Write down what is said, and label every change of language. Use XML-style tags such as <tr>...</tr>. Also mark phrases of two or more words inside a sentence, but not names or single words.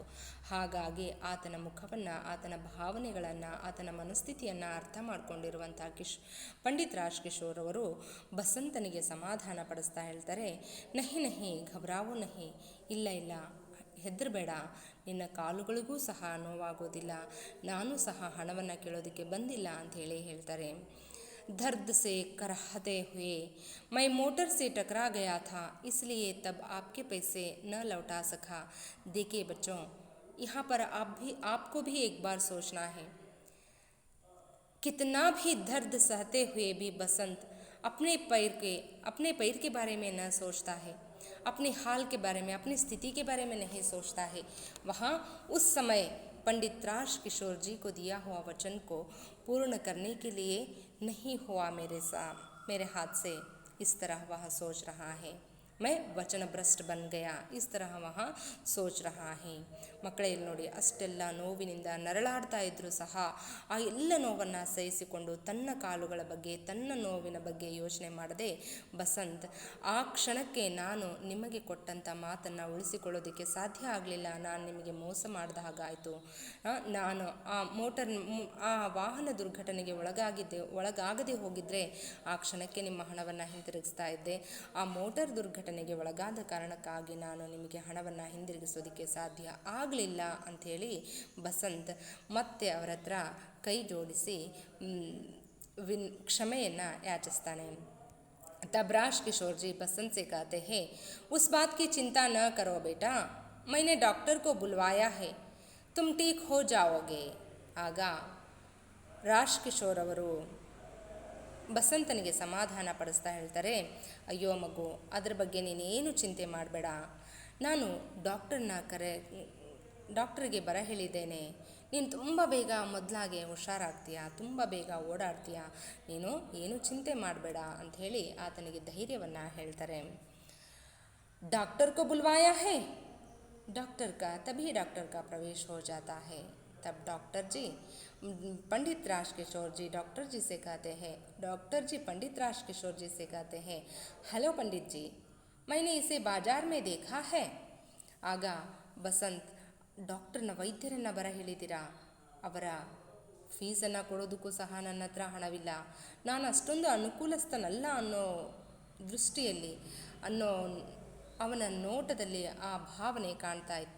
<kn>ಹಾಗಾಗಿ ಆತನ ಮುಖವನ್ನು, ಆತನ ಭಾವನೆಗಳನ್ನು, ಆತನ ಮನಸ್ಥಿತಿಯನ್ನು ಅರ್ಥ ಮಾಡಿಕೊಂಡಿರುವಂಥ ಪಂಡಿತ್ ರಾಜ್ಕಿಶೋರ್ ಅವರು ಬಸಂತನಿಗೆ ಸಮಾಧಾನ ಪಡಿಸ್ತಾ ಹೇಳ್ತಾರೆ,</kn> <hi>नहीं नहीं घबराओ नहीं,</hi> <kn>ಇಲ್ಲ ಇಲ್ಲ ಹೆದರಬೇಡ, ನಿನ್ನ ಕಾಲುಗಳಿಗೂ ಸಹ ನೋವಾಗೋದಿಲ್ಲ, ನಾನು ಸಹ ಹಣವನ್ನು ಕೇಳೋದಕ್ಕೆ ಬಂದಿಲ್ಲ ಅಂಥೇಳಿ ಹೇಳ್ತಾರೆ.</kn> <hi>दर्द से करहते हुए मैं मोटर से टकरा गया था, इसलिए तब आपके पैसे न लौटा सका. देखिए बच्चों, यहाँ पर आपको भी एक बार सोचना है. कितना भी दर्द सहते हुए भी बसंत अपने पैर के बारे में न सोचता है, अपने हाल के बारे में, अपनी स्थिति के बारे में नहीं सोचता है. वहाँ उस समय पंडित राजकिशोर जी को दिया हुआ वचन को पूर्ण करने के लिए नहीं हुआ मेरे हाथ से, इस तरह वह सोच रहा है. मैं वचन भ्रष्ट बन गया, इस तरह वह सोच रहा है.</hi> <kn>ಮಕ್ಕಳೇ ಇಲ್ಲಿ ನೋಡಿ, ಅಷ್ಟೆಲ್ಲ ನೋವಿನಿಂದ ನರಳಾಡ್ತಾ ಇದ್ದರೂ ಸಹ ಆ ಎಲ್ಲ ನೋವನ್ನು ಸಹಿಸಿಕೊಂಡು ತನ್ನ ಕಾಲುಗಳ ಬಗ್ಗೆ, ತನ್ನ ನೋವಿನ ಬಗ್ಗೆ ಯೋಚನೆ ಮಾಡದೆ ಬಸಂತ್, ಆ ಕ್ಷಣಕ್ಕೆ ನಾನು ನಿಮಗೆ ಕೊಟ್ಟಂಥ ಮಾತನ್ನು ಉಳಿಸಿಕೊಳ್ಳೋದಕ್ಕೆ ಸಾಧ್ಯ ಆಗಲಿಲ್ಲ, ನಾನು ನಿಮಗೆ ಮೋಸ ಮಾಡಿದ ಹಾಗಾಯಿತು, ನಾನು ಆ ವಾಹನ ದುರ್ಘಟನೆಗೆ ಒಳಗಾಗದೆ ಹೋಗಿದ್ದರೆ ಆ ಕ್ಷಣಕ್ಕೆ ನಿಮ್ಮ ಹಣವನ್ನು ಹಿಂತಿರುಗಿಸ್ತಾ ಇದ್ದೆ. ಆ ಮೋಟಾರ್ ದುರ್ಘಟನೆಗೆ ಒಳಗಾದ ಕಾರಣಕ್ಕಾಗಿ ನಾನು ನಿಮಗೆ ಹಣವನ್ನು ಹಿಂದಿರುಗಿಸೋದಕ್ಕೆ ಸಾಧ್ಯ ಆಗಲಿಲ್ಲ ಅಂಥೇಳಿ ಬಸಂತ್ ಮತ್ತೆ ಅವರ ಹತ್ರ ಕೈ ಜೋಡಿಸಿ ಕ್ಷಮೆಯನ್ನು ಯಾಚಿಸ್ತಾನೆ.</kn> <hi>तब राजकिशोर जी बसंत से कहते हैं, उस बात की चिंता न करो बेटा, मैंने डॉक्टर को बुलवाया है, तुम ठीक हो जाओगे.</hi> <kn>ಆಗ ರಾಜ್ಕಿಶೋರ್ ಅವರು ಬಸಂತನಿಗೆ ಸಮಾಧಾನ ಪಡಿಸ್ತಾ ಹೇಳ್ತಾರೆ, ಅಯ್ಯೋ ಮಗು, ಅದ್ರ ಬಗ್ಗೆ ನೀನೇನು ಚಿಂತೆ ಮಾಡಬೇಡ, ನಾನು ಡಾಕ್ಟರ್ಗೆ ಬರ ಹೇಳಿದ್ದೇನೆ, ನೀನು ತುಂಬ ಬೇಗ ಮೊದಲಾಗೆ ಹುಷಾರಾಗ್ತೀಯಾ, ತುಂಬ ಬೇಗ ಓಡಾಡ್ತೀಯಾ, ನೀನು ಏನು ಚಿಂತೆ ಮಾಡಬೇಡ ಅಂಥೇಳಿ ಆತನಿಗೆ ಧೈರ್ಯವನ್ನು ಹೇಳ್ತಾರೆ.</kn> <hi>डॉक्टर को बुलवाया है, तभी डॉक्टर का प्रवेश हो जाता है. तब डॉक्टर जी पंडित राजकिशोर जी डॉक्टर जी से कहते हैं, हेलो पंडित जी, मैंने इसे बाजार में देखा है.</hi> <kn>ಆಗ ಬಸಂತ್, ಡಾಕ್ಟರ್ನ ವೈದ್ಯರನ್ನು ಬರ ಹೇಳಿದ್ದೀರಾ, ಅವರ ಫೀಸನ್ನು ಕೊಡೋದಕ್ಕೂ ಸಹ ನನ್ನ ಹತ್ರ ಹಣವಿಲ್ಲ, ನಾನು ಅಷ್ಟೊಂದು ಅನುಕೂಲಸ್ಥನಲ್ಲ ಅನ್ನೋ ದೃಷ್ಟಿಯಲ್ಲಿ, ಅವನ ನೋಟದಲ್ಲಿ ಆ ಭಾವನೆ ಕಾಣ್ತಾ ಇತ್ತು.</kn>